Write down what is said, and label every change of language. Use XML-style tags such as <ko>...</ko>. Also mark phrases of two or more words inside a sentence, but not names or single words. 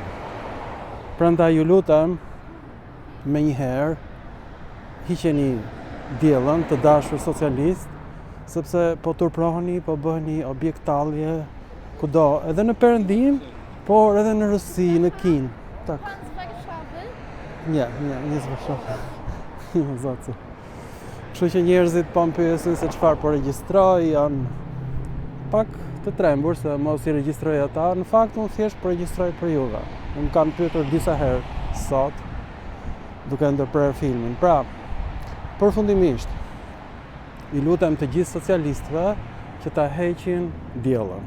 <sq>Prandaj ju lutem, menjëherë hiqeni diellën, të dashur socialist, sepse po turproheni, po bëheni objekt tallje kudo, edhe në Perëndim, por edhe në Rusi, në Kinë.</sq> <pl>Tak. Nie, nie zgłaszamy. Nie za co.</pl> <sq>Kështu që njerëzit po më pyesin se çfarë po regjistroj, janë pak të trembur se mos i regjistroj ata. Në fakt unë thjesht po regjistroj për juve. Më kanë pyetur disa herë sot, duke ndërprer filmin. Pra, përfundimisht, i lutem të gjithë socialistëve që ta heqin diellën.</sq>